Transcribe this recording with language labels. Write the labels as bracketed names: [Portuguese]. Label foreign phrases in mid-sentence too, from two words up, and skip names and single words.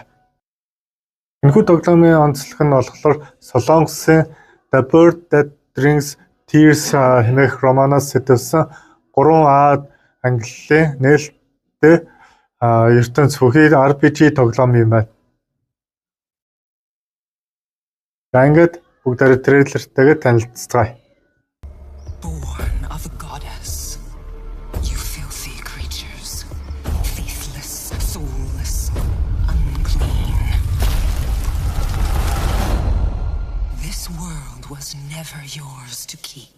[Mongolian] Энэхүү тоглоомын онцлог нь болохоор Солонгосын The Bird That Drinks Tears хэмээх романоос сэтэлсэн 3А ангиллын нээлттэй ертөнц бүхий RPG тоглоом юм байна. За ингээд бүгдээрээ трейлертэйгээ танилццгаая. [English] Born of a goddess, you filthy creatures, faithless, soulless, unclean. This world was never yours to keep.